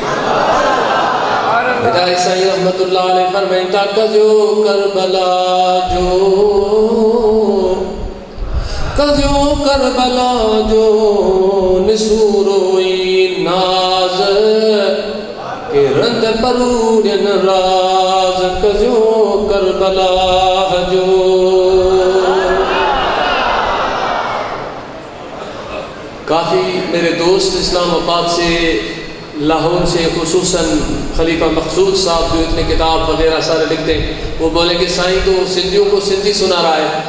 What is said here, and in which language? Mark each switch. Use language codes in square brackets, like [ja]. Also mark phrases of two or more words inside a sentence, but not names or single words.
[sd] ہدایت سائیں رحمت اللہ علیہ فرمائیں تا کجو کربلا جو نسوروئی ناز کہ رند پرورن راز کجو کربلا جو [ur] کافی میرے دوست اسلام آباد سے، لاہور سے، خصوصاً خلیفہ مقصود صاحب جو اتنے کتاب وغیرہ سارے لکھتے ہیں، وہ بولیں کہ سائیں تو سندھیوں کو سندھی سنا رہا ہے.